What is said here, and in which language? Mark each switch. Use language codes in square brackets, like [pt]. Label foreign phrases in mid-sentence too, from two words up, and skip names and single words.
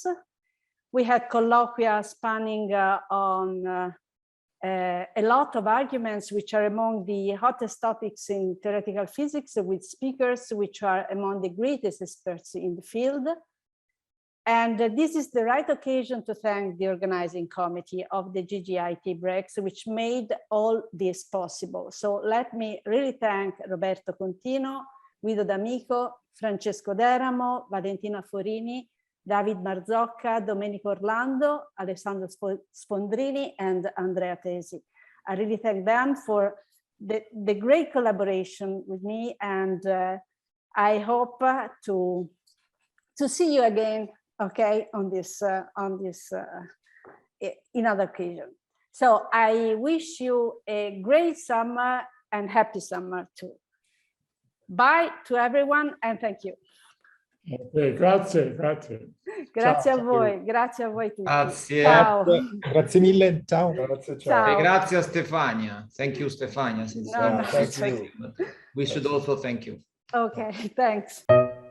[en] We had colloquia spanning on a lot of arguments which are among the hottest topics in theoretical physics, with speakers which are among the greatest experts in the field. And this is the right occasion to thank the organizing committee of the GGI Tea Breaks, which made all this possible. So let me really thank Roberto Contino, Guido D'Amico, Francesco Deramo, Valentina Forini, David Marzocca, Domenico Orlando, Alessandro Sfondrini, and Andrea Tesi. I really thank them for the great collaboration with me, and I hope to see you again, okay, on this in other occasion. So I wish you a great summer and happy summer too. Bye to everyone, and thank you. [it] Okay, grazie, grazie. Grazie Ciao. a voi, grazie a voi tutti. Grazie. Ciao. Grazie mille, ciao. Grazie, ciao. Ciao. E grazie a Stefania. [en] Thank you, Stefania. Since No, no, thank it's okay. you. we should also thank you. Okay, thanks.